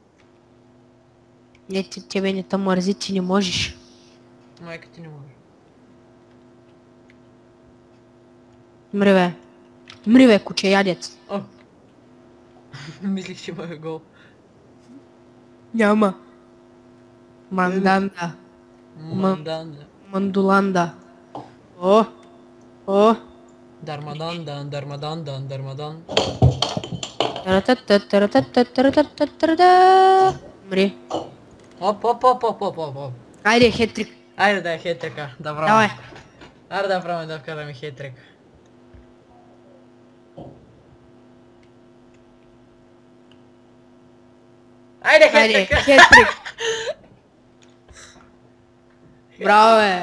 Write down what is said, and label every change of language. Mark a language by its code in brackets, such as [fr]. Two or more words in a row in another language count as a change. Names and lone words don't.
[bg] Не, тебе не те мързи, ти не можеш. Майка ти не може. Мри, бе. Мри, бе, куче ядец. О! Мислих, че има гол. Няма. Манданда. Манданда. Мандуланда. О! О! Дармадандан, дармадандан, дармадан. Таратататаратататаратататарата. Мри. Оп, оп, оп, оп, оп, оп, оп. Айде, хетрик. Айде да е хетрика. Да Давай. правим. Айде да правим да вкараме хетрик. Айде Айде, хетрик! хетрик. Браво, бе.